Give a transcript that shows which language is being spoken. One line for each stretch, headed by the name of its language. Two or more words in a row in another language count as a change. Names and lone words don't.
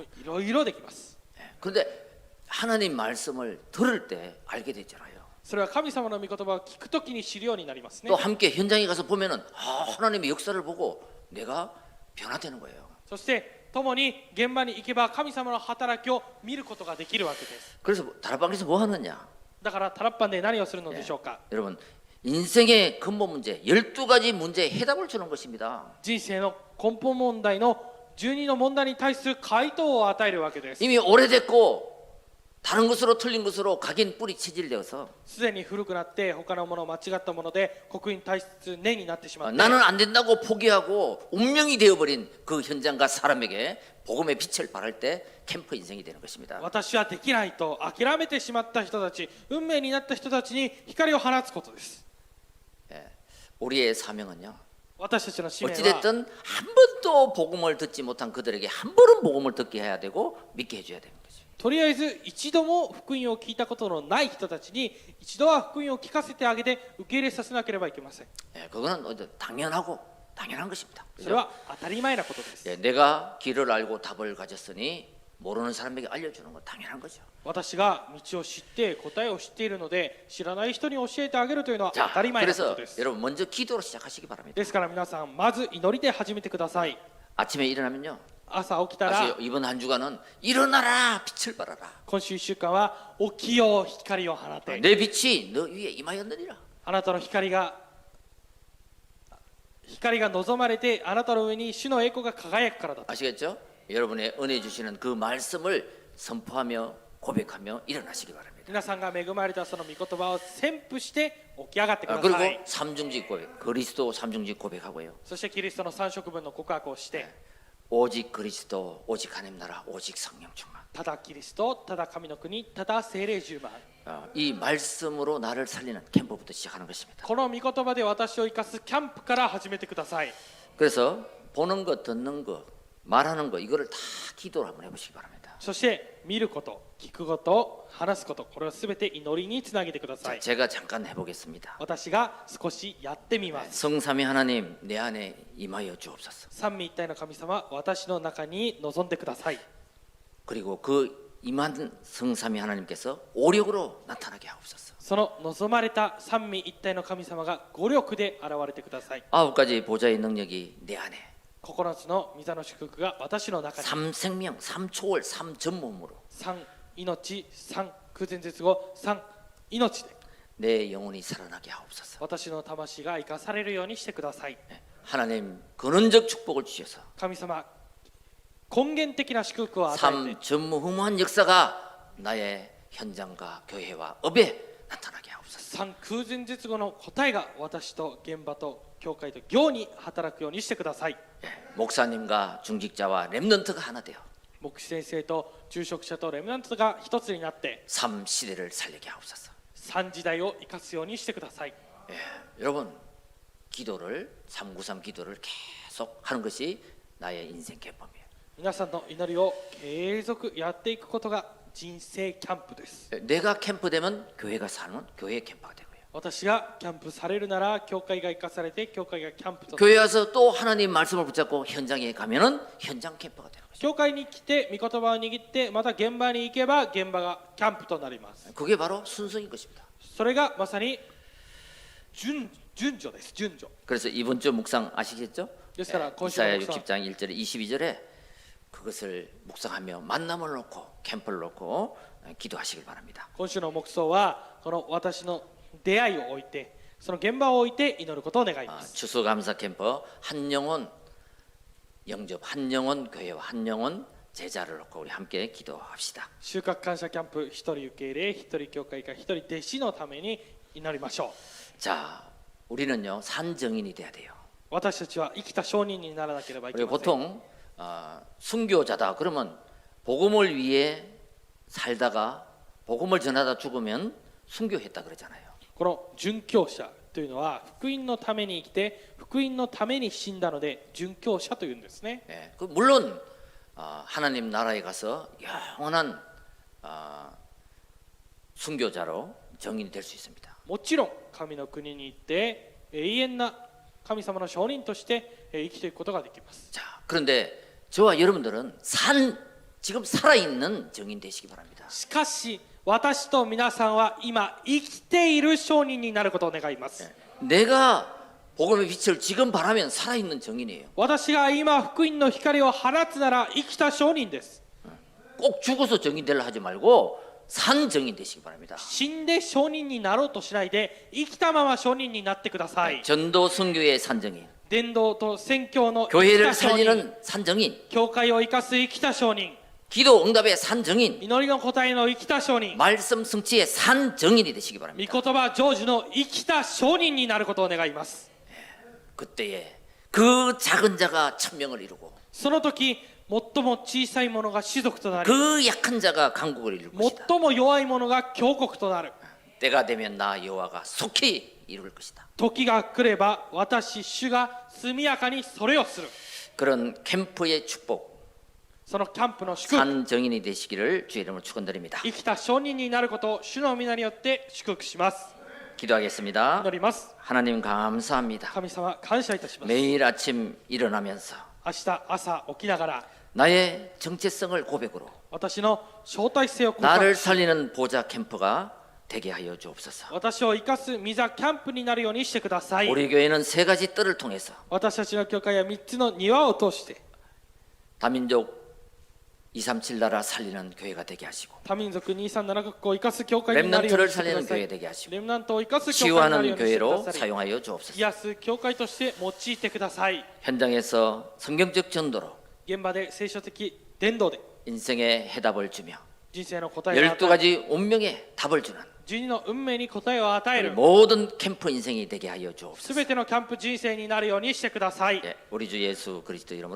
Japanese: いろいろできます。
Korean: 그런데 하나님 말씀을 들을 때 알게 되잖아요.
Japanese: それは神様の御言葉を聞くときに知るようになりますね。
Korean: 또 함께 현장에 가서 보면은 하나님의 역사를 보고 내가 변화되는 거예요.
Japanese: そして共に現場に行けば神様の働きを見ることができるわけです。
Korean: 그래서 다락방에서 뭐 하느냐?
Japanese: だからタラッパンで何をするのでしょうか。
Korean: 여러분 인생의 근본 문제 12가지 문제에 해답을 주는 것입니다.
Japanese: 人生の根本問題の12の問題に対する回答を与えるわけです。
Korean: 이미 오래됐고 다른 것으로 틀린 것으로 각인 뿌리 체질되어서
Japanese: すでに古くなって他のもの間違ったもので刻印体質根になってしまって
Korean: 나는 안 된다고 포기하고 운명이 되어버린 그 현장과 사람에게 복음의 빛을 발할 때 캠프 인생이 되는 것입니다.
Japanese: 私はできないと諦めてしまった人たち、運命になった人たちに光を放つことです。
Korean: 우리의 사명은요.
Japanese: 私たちの使命は
Korean: 어찌됐든 한 번도 복음을 듣지 못한 그들에게 한 번은 복음을 듣게 해야 되고 믿게 해줘야 되는 거죠.
Japanese: とりあえず一度も福音を聞いたことのない人たちに一度は福音を聞かせてあげて受け入れさせなければいけません。
Korean: 그거는 당연한 것입니다.
Japanese: それは当たり前なことです。
Korean: 내가 길을 알고 답을 가졌으니 모르는 사람에게 알려주는 건 당연한 거죠.
Japanese: 私が道を知って答えを知っているので知らない人に教えてあげるというのは当たり前なことです。
Korean: 여러분 먼저 기도로 시작하시기 바랍니다.
Japanese: ですから皆さんまず祈りで始めてください。
Korean: 아침에 일어나면요.
Japanese: 朝起きたら
Korean: 이번 한 주간은 일어나라 빛을 발하라.
Japanese: 今週1週間は起きよう光を放て
Korean: 내 빛이 너 위에 임하였느니라.
Japanese: あなたの光が光が望まれてあなたの上に主の栄光が輝くからだと。
Korean: 아시겠죠? 여러분의 은혜 주시는 그 말씀을 선포하며 고백하며 일어나시기 바랍니다.
Japanese: 皆さんが恵まれたその御言葉を宣布して起き上がってくだ
Korean: 그리고
Japanese: さい。
Korean: 삼중직 고백, 그리스도 삼중직 고백하고요.
Japanese: そしてキリストの三色分の告白をして、
Korean: 오직 그리스도, 오직 하나님 나라, 오직 성령 충만.
Japanese: ただキリスト、ただ神の国、ただ聖霊充満。
Korean: 이 말씀으로 나를 살리는 캠프부터 시작하는 것입니다.
Japanese: この御言葉で私を生かすキャンプから始めてください。
Korean: 그래서 보는 것, 듣는 것, 말하는 것 이거를 다 기도로 한번 해보시기 바랍니다.
Japanese: そして見ること、聞くこと、話すこと、これをすべて祈りにつなげてくださ
Korean: 자,
Japanese: い。
Korean: 제가 잠깐 해보겠습니다.
Japanese: 私が少しやってみます。
Korean: 성삼위 하나님 내 안에 임하여 주옵소서.
Japanese: 三位一体の神様、私の中に臨んでください。
Korean: 그리고 그 임한 성삼위 하나님께서 오력으로 나타나게 하옵소서.
Japanese: その望まれた三位一体の神様が五力で現れてください。
Korean: 9가지 보좌의 능력이 내 안에
Japanese: 9 つの御座の祝福が私の中に。
Korean: 삼생명, 삼초월, 삼전몸으로
Japanese: 三命、三空前絶後、三命で
Korean: 내 영혼이 살아나게 하옵소서.
Japanese: 私の魂が生かされるようにしてください。
Korean: 하나님 근원적 축복을 주셔서
Japanese: 神様、根源的な祝福を与えて、
Korean: 삼전무후무한 역사가 나의 현장과 교회와 업에 나타나게 하옵소서.
Japanese: 三空前絶後の答えが私と現場と教会と業に働くようにしてください。
Korean: 목사님과 중직자와 렘넌트가 하나 되어
Japanese: 牧師先生と住職者とレムナントが一つになって
Korean: 삼 시대를 살리게 하옵소서.
Japanese: 三時代を生かすようにしてください。
Korean: 여러분 기도를 393 기도를 계속 하는 것이 나의 인생 캠프입니다.
Japanese: 皆さんの祈りを継続やっていくことが人生キャンプです。
Korean: 내가 캠프 되면 교회가 사는 교회 캠프가 되고요.
Japanese: 私がキャンプされるなら教会が生かされて教会がキャンプとなる。
Korean: 교회 와서 또 하나님 말씀을 붙잡고 현장에 가면은 현장 캠프가 되는 거죠.
Japanese: 教会に来て御言葉を握ってまた現場に行けば現場がキャンプとなります。
Korean: 그게 바로 순서인 것입니다.
Japanese: それがまさに順序です。順序
Korean: 그래서 이번 주 묵상 아시겠죠?
Japanese: ですから今週の
Korean: 이사야
Japanese: 牧師
Korean: 60장 1절에 22절에 그것을 묵상하며 만남을 놓고 캠프를 놓고 기도하시길 바랍니다.
Japanese: 今週の黙想はこの私の出会いを置いてその現場を置いて祈ることを願います。
Korean: 추수감사 캠프 한 영혼 영접 한 영혼 교회와 한 영혼 제자를 놓고 우리 함께 기도합시다.
Japanese: 収穫感謝キャンプ一人受け入れ一人教会か一人弟子のために祈りましょう。
Korean: 자, 우리는요 산정인이 돼야 돼요.
Japanese: 私たちは生きた証人にならなければいけ
Korean: 우리가
Japanese: ません。
Korean: 보통 순교자다 그러면 복음을 위해 살다가 복음을 전하다 죽으면 순교했다 그러잖아요.
Japanese: この殉教者というのは福音のために生きて福音のために死んだので殉教者というんですね。
Korean: 예, 물론 하나님 나라에 가서 영원한 순교자로 정인이 될 수 있습니다.
Japanese: もちろん神の国に行って永遠な神様の証人として生きていくことができます。
Korean: 자, 그런데 저와 여러분들은 지금 살아있는 정인 되시기 바랍니다.
Japanese: しかし私と皆さんは今生きている証人になることを願います。
Korean: 내가 복음의 빛을 지금 바라면 살아있는 정인이에요.
Japanese: 私が今福音の光を放つなら生きた証人です。
Korean: 꼭 죽어서 정인 되려 하지 말고 산 정인 되시기 바랍니다.
Japanese: 死んで証人になろうとしないで生きたまま証人になってください。
Korean: 전도 선교의 산 정인,
Japanese: 伝道と宣教の生き
Korean: 교회를
Japanese: た証人、
Korean: 살리는 산 정인,
Japanese: 教会を生かす生きた証人、
Korean: 기도 응답의 산 정인,
Japanese: 祈りの答えの生きた証人、
Korean: 말씀 성취의 산 정인이 되시기
Japanese: 御
Korean: 바랍니다.
Japanese: 言葉成就の生きた証人になることを願います。
Korean: 그때에 그 작은 자가 천명을 이루고
Japanese: その時最も小さいものが士族となり
Korean: 그 약한 자가 강국을 이룰 것이다.
Japanese: 最も弱いものが強国となる。
Korean: 때가 되면 나 여호와가 속히 이룰 것이다.
Japanese: 時が来れば私主が速やかにそれをする。
Korean: 그런 캠프의 축복,
Japanese: そのキャンプの祝福、
Korean: 산 정인이 되시기를 주의 이름으로 축원드립니다.
Japanese: 生きた証人になることを主の皆によって祝福します。
Korean: 기도하겠습니다.
Japanese: 祈ります。
Korean: 하나님 감사합니다.
Japanese: 神様感謝いたします。
Korean: 매일 아침 일어나면서
Japanese: 明日朝起きながら
Korean: 나의 정체성을 고백으로
Japanese: 私の招待性を告
Korean: 나를
Japanese: 白し
Korean: 살리는 보좌 캠프가 되게 하여 주옵소서.
Japanese: 私を生かす御座キャンプになるようにしてください。
Korean: 우리 교회는 세 가지 뜰을 통해서
Japanese: 私たちの教会は3つの庭を通して
Korean: 다민족 237 나라 살리는 교회가 되게 하시고
Japanese: 多民族237カ国を生かす教会になるように
Korean: 렘넌트를
Japanese: してくだ
Korean: 살리는
Japanese: さい
Korean: 교회 되게 하시고
Japanese: レムナントを生かす教会になるよ
Korean: 치유하는
Japanese: うにしてくだ
Korean: 교회로
Japanese: さい
Korean: 사용하여 주옵소서.
Japanese: 癒す教会として用いてください
Korean: 현장에서 성경적 전도로
Japanese: 現場で聖書的伝道で
Korean: 인생의 해답을 주며
Japanese: 人生の答えを与え
Korean: 12가지 운명의 답을 주는
Japanese: 12 の運命に答えを与え
Korean: 우리
Japanese: る
Korean: 모든 캠프 인생이 되게 하여
Japanese: す
Korean: 주옵소서.
Japanese: べてのキャンプ人生になるようにしてください
Korean: 예, 우리 주 예수 그리스도 이름으로